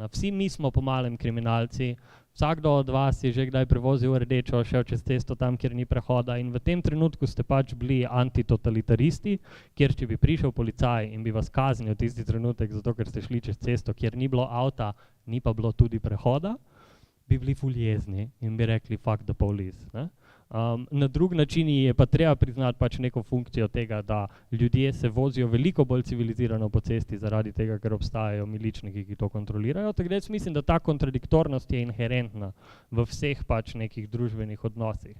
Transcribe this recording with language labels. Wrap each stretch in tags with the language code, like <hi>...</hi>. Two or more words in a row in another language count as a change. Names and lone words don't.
<sl>Vsi mi smo po malem kriminalci, vsakdo od vas je že kdaj prevozil rdečo, šel čez cesto tam, kjer ni prehoda, in v tem trenutku ste pač bili antitotalitaristi, kjer če bi prišel policaj in bi vas kaznil tisti trenutek, zato ker ste šli čez cesto, kjer ni bilo avta, ni pa bilo tudi prehoda, bi bili ful jezni in bi rekli</sl> <en>fuck the police.</en> <sl>Ne? Na drug način je pa treba priznati pač neko funkcijo tega, da ljudje se vozijo veliko bolj civilizirano po cesti zaradi tega, ker obstajajo miličniki, ki to kontrolirajo. Tako da jaz mislim, da ta kontradiktornost je inherentna v vseh pač nekih družbenih odnosih.</sl>